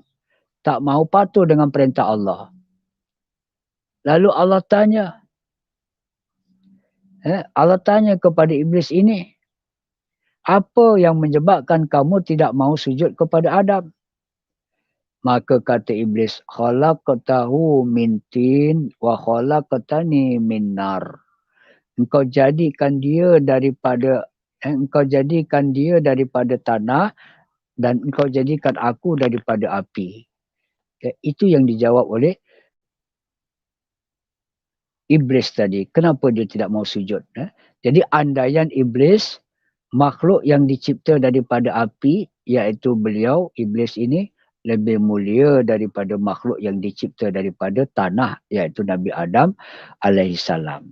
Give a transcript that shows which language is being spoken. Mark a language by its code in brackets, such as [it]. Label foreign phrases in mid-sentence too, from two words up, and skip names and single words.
[ms] Tak mau patuh dengan perintah Allah. Lalu Allah tanya. Allah tanya kepada iblis ini. Apa yang menyebabkan kamu tidak mau sujud kepada Adam? Maka kata iblis, [ar] خلقته من طين وخلقتني من نار. [ms] Engkau jadikan dia daripada tanah dan engkau jadikan aku daripada api. Itu yang dijawab oleh iblis tadi. Kenapa dia tidak mau sujud? Jadi andaian iblis, makhluk yang dicipta daripada api, iaitu beliau, iblis ini, lebih mulia daripada makhluk yang dicipta daripada tanah, iaitu Nabi Adam alaihissalam.